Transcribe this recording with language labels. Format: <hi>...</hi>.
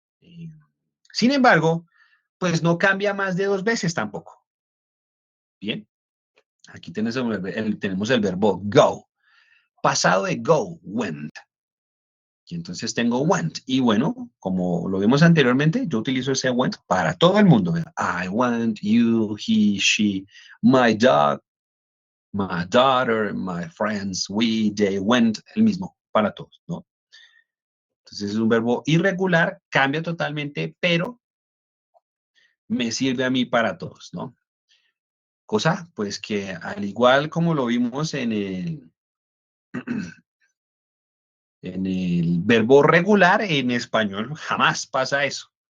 <es>Eh, Sin embargo, pues no cambia más de 2 veces tampoco. Bien, aquí tenemos el verbo go. Pasado de go, went. Y entonces tengo went. Y bueno, como lo vimos anteriormente, yo utilizo ese went para todo el mundo.</es> <en>I went, you, he, she, my dog, my daughter, my friends, we, they went.</en> <es>El mismo para todos, ¿no? Entonces es un verbo irregular, cambia totalmente, pero me sirve a mí para todos, ¿no? Cosa, pues que al igual como lo vimos en el verbo regular, en español jamás pasa eso.</es>